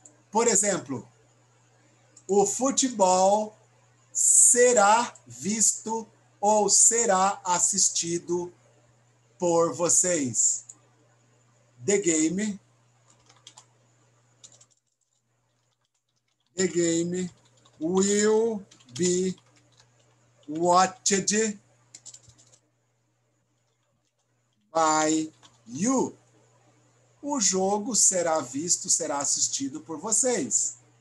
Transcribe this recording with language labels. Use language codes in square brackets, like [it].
[pt] Por exemplo, o futebol será visto ou será assistido por vocês. [en] The game will be watched by you. [pt] O jogo será visto, será assistido por vocês.